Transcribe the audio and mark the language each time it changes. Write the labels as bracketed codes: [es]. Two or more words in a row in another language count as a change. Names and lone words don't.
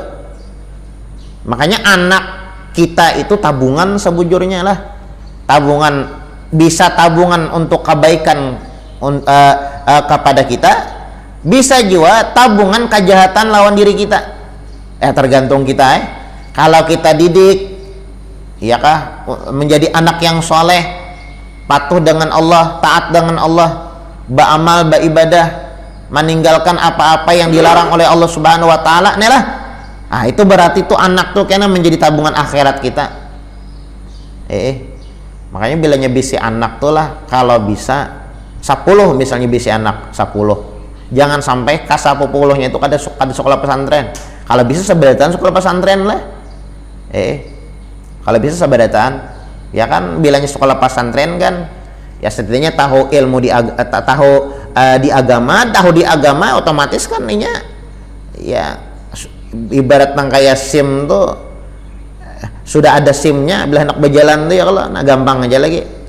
[bjn] Makanya anak kita itu tabungan sebujurnya lah, tabungan, bisa tabungan untuk kebaikan kepada kita, bisa juga tabungan kejahatan lawan diri kita. Tergantung kita kalau kita didik ya kah menjadi anak yang soleh, patuh dengan Allah, taat dengan Allah, beramal, beribadah, meninggalkan apa-apa yang dilarang oleh Allah [ar] سبحانه وتعالى, [bjn] nih lah. Itu berarti tuh anak tuh kena menjadi tabungan akhirat kita. Makanya bilanya bisi anak tuh lah, kalau bisa 10 misalnya bisi anak 10. Jangan sampai ka-10-nya itu kada sekolah pesantren. Kalau bisa seberataan sekolah pesantren lah. Kalau bisa seberataan. Ya kan bilangnya sekolah pesantren kan Ya setidaknya tahu ilmu di agama otomatis kan ininya ya ibarat nang kayak SIM tuh sudah ada SIM-nya, bila hendak berjalan tuh ya kalau nah gampang aja lagi.